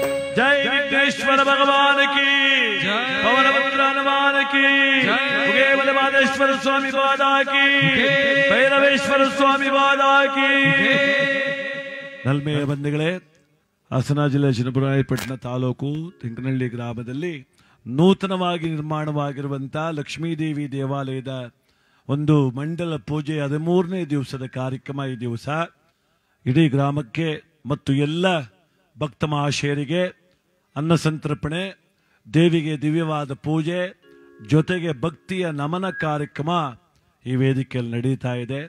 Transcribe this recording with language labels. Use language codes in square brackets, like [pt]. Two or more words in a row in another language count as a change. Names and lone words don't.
[hi] जय विघ्नेश्वर भगवान की, पवनपुत्र हनुमान की, बलवादेश्वर स्वामी बादा की, भैरवेश्वर स्वामी बादा की। [kn] ನಲ್ಮೆಯ ಬಂಧುಗಳೇ, ಹಾಸನ ಜಿಲ್ಲೆ ಚನ್ನರಾಯಪಟ್ಟಣ ತಾಲೂಕು ತಿಂಕನಹಳ್ಳಿ ಗ್ರಾಮದಲ್ಲಿ ನೂತನವಾಗಿ ನಿರ್ಮಾಣವಾಗಿರುವಂತಹ ಲಕ್ಷ್ಮೀದೇವಿ ದೇವಾಲಯದ ಒಂದು ಮಂಡಲ ಪೂಜೆ 13ನೇ ದಿವಸದ ಕಾರ್ಯಕ್ರಮ ಈ ದಿವಸ ಇಡೀ ಗ್ರಾಮಕ್ಕೆ ಮತ್ತು ಎಲ್ಲ ಭಕ್ತ ಮಹಾಶಯರಿಗೆ ಅನ್ನ ಸಂತರ್ಪಣೆ, ದೇವಿಗೆ ದಿವ್ಯವಾದ ಪೂಜೆ ಜೊತೆಗೆ ಭಕ್ತಿಯ ನಮನ ಕಾರ್ಯಕ್ರಮ ಈ ವೇದಿಕೆಯಲ್ಲಿ ನಡೀತಾ ಇದೆ।